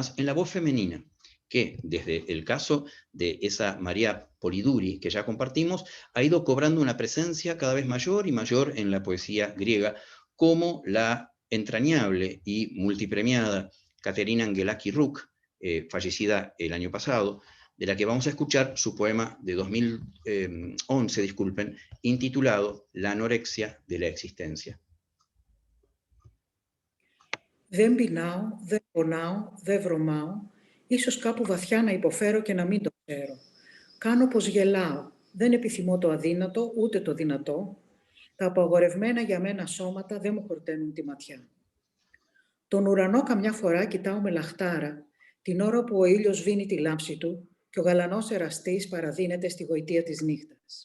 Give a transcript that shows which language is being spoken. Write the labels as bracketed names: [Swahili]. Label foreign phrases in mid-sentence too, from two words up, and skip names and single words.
[Spanish] más, en la voz femenina, que desde el caso de esa María Polidori que ya compartimos, ha ido cobrando una presencia cada vez mayor y mayor en la poesía griega, como la entrañable y multipremiada Katerina Angelaki Ruk, fallecida el año pasado, de la que vamos a escuchar su poema de 2011, intitulado La anorexia de la existencia. [Greek] Δεν πεινάω, δεν πονάω, δεν βρωμάω, ίσως κάπου βαθιά να υποφέρω και να μην το ξέρω. Κάνω πως γελάω, δεν επιθυμώ το αδύνατο, ούτε το δυνατό. Τα απαγορευμένα για μένα σώματα δεν μου χορταίνουν τη ματιά. Τον ουρανό καμιά φορά κοιτάω με λαχτάρα, την ώρα που ο ήλιος βίνει τη λάμψη του και ο γαλανός εραστής παραδίνεται στη γοητεία της νύχτας.